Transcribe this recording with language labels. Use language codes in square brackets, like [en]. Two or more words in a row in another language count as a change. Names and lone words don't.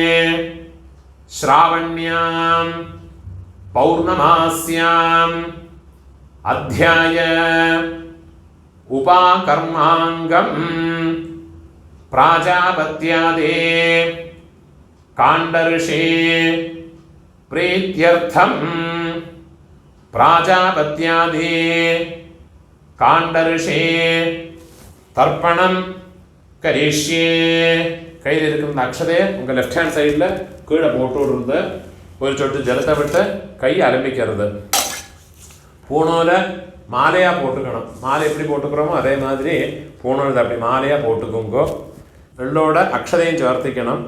[sa] श्रावण्यां पौर्णमास्याम् अध्याय उपाकर्मांगं प्राजापत्यादि काण्डऋषि प्रीत्यर्थं प्राजापत्यादि काण्डऋषि तर्पणं करिष्ये. [ta] கையில் இருக்கிற அக்ஷதையை உங்கள் [en] left hand side [ta] கீழே போட்டு விடுறது. ஒரு சொட்டு ஜலத்தை விட்டு கை ஆரம்பிக்கிறது. பூணூலை மாலையாக போட்டுக்கணும். மாலை எப்படி போட்டுக்கிறோமோ அதே மாதிரி பூணூல் அப்படி மாலையாக போட்டுக்கோங்கோ. எள்ளோட அக்ஷதையும் சேர்த்திக்கணும்.